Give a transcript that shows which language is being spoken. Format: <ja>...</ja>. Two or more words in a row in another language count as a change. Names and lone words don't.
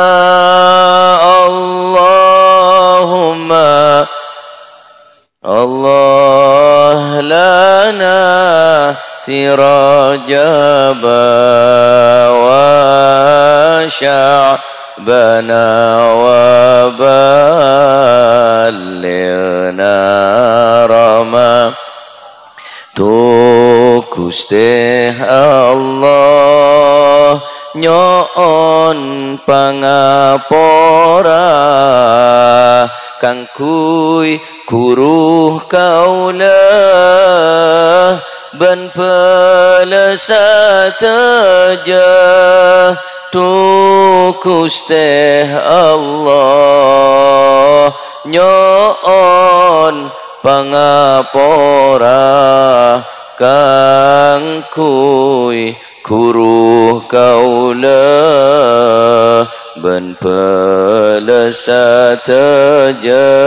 <ar>اللهم الله لنا في رجب وشعبان وبلغنا رمضان.</ar> <mad>Tu Gusti Allah nyoon pangapora kang kui kuruh kaula ban pelesat aja tu Gusti Allah nyoon pangapora kang kui kuruh kaula ban pelesat aja</mad>